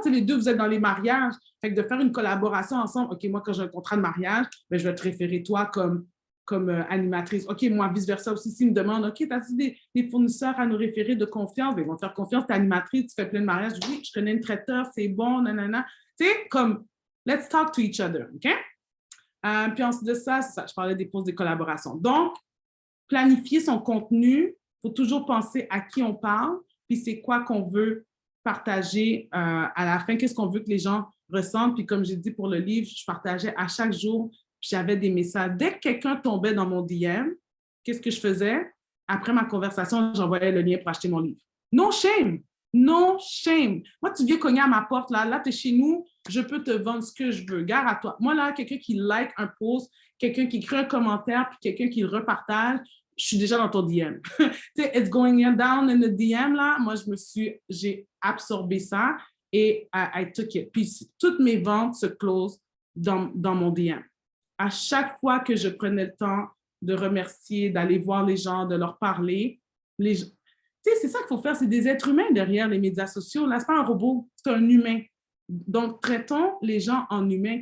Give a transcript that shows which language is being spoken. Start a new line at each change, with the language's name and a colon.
French: Tu sais, les deux, vous êtes dans les mariages. Fait que de faire une collaboration ensemble. OK, moi, quand j'ai un contrat de mariage, ben, je vais te référer toi comme animatrice. OK, moi, vice-versa aussi, s'ils me demandent, OK, as-tu des fournisseurs à nous référer de confiance? Ben, ils vont te faire confiance, tu es animatrice, tu fais plein de mariages. Oui, je connais une traiteur, c'est bon, nanana. Tu sais, comme,
English: let's talk to each other, OK?
French: Puis ensuite de ça, je parlais des pauses de collaboration. Donc, planifier son contenu, il faut toujours penser à qui on parle, puis c'est quoi qu'on veut partager à la fin, qu'est-ce qu'on veut que les gens ressentent. Puis comme j'ai dit pour le livre, je partageais à chaque jour, puis j'avais des messages. Dès que quelqu'un tombait dans mon DM, qu'est-ce que je faisais? Après ma conversation, j'envoyais le lien pour acheter mon livre.
English: No shame! No shame!
French: Moi, tu viens cogner à ma porte, là tu es chez nous, je peux te vendre ce que je veux. Gare à toi. Moi, là, quelqu'un qui like un post, quelqu'un qui écrit un commentaire, puis quelqu'un qui le repartage, je suis déjà dans ton DM. Tu sais,
English: it's going down in the DM, là.
French: Moi, j'ai absorbé ça et
English: I took it.
French: Puis, toutes mes ventes se closent dans mon DM. À chaque fois que je prenais le temps de remercier, d'aller voir les gens, de leur parler, tu sais, c'est ça qu'il faut faire. C'est des êtres humains derrière les médias sociaux. Là, c'est pas un robot, c'est un humain. Donc, traitons les gens en humains.